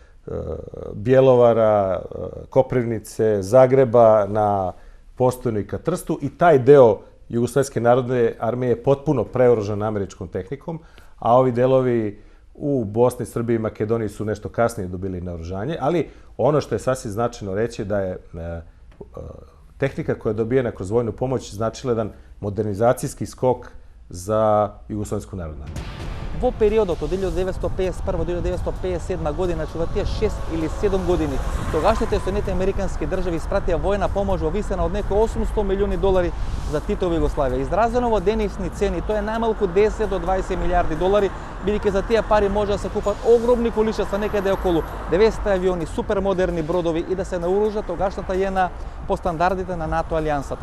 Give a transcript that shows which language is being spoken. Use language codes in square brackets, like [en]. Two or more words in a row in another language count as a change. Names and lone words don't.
[sr] Bjelovara, Koprivnice, Zagreba na Postojnu i ka Trstu i taj deo Jugoslovenske narodne armije je potpuno preoružan američkom tehnikom, a ovi delovi u Bosni, Srbiji i Makedoniji su nešto kasnije dobili naoružanje, ali ono što je sasvim značajno reći da je tehnika koja je dobijena kroz vojnu pomoć značila jedan modernizacijski skok za Jugoslovensku narodnu armiju. [mk] Во периодот од 1951 до 1957 година, во тие 6 или 7 години, тогашните Соединети американски држави испратија војна помош во висина од некои 800 милиони долари за Титова Југославија. Изразено во денешни цени, тоа е најмалку 10 до 20 милиарди долари бидејќи за тие пари може да се купат огромни количества, некаде околу 900 авиони, супермодерни бродови и да се наоружат тогашната JNA по стандардите на НАТО алијансата.